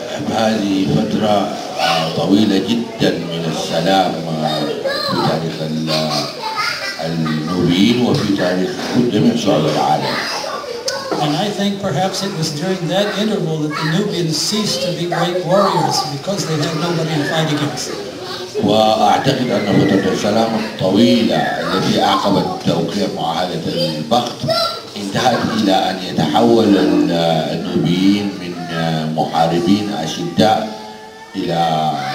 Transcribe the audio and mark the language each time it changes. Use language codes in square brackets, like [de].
[ar] وهذه فترة طويلة جدا من السلام في تاريخ النوبيين وفي تاريخ كل جميع شعوب العالم. [en] And I think perhaps it was during that interval that the Nubians ceased to be great warriors because they had nobody to fight against. [ar] وأعتقد أن فترة السلام الطويلة التي أعقبت توقيع معاهدة البخت انتهت إلى أن يتحول النوبيين من محاربين أشداء إلى